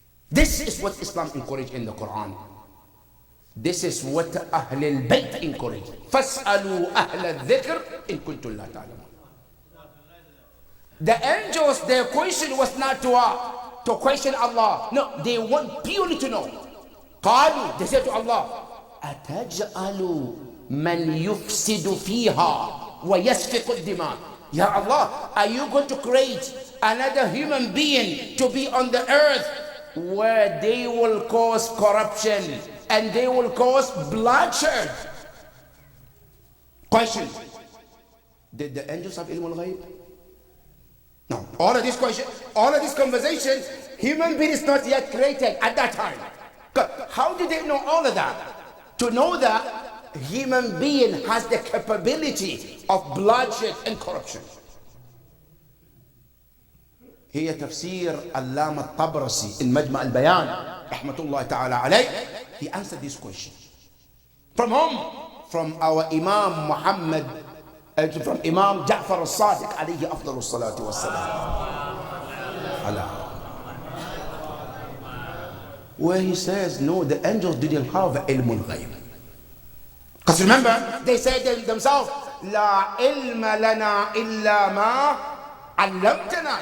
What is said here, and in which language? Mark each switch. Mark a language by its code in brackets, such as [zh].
[en] This is what Islam encourages in the Quran. This is what Ahlul Bayt encourage. [ar] فَاسْأَلُوا أَهْلَ الذِّكْرِ إِن كُنتُمْ لَا تَعْلَمُونَ. [en] The angels, their question was not to question Allah. No, they want purely to know. [ar] قالوا, [en] they said to Allah, [ar] أَتَجْعَلُ مَنْ يُفْسِدُ فِيهَا وَيَسْفِقُ الدِّمَاءِ. [en] Ya Allah, are you going to create another human being to be on the earth where they will cause corruption and they will cause bloodshed? Question. Did the angels have ilm al-ghayb? No. All of this question, all of this conversation, human being is not yet created at that time. How did they know all of that? To know that human being has the capability of bloodshed and corruption. [ar] هي تفسير علامة الطبرسي in مجمع البيان رحمة الله تعالى عليه. [en] He answered this question. From whom? From our Imam Muhammad, from Imam Ja'far al-Sadiq [ar] عليه أفضل الصلاة والسلام. [en] Where he says, no, the angels didn't have ilm al-ghayb. Because remember, they said themselves, [ar] La ilma lana illa ma allamtana.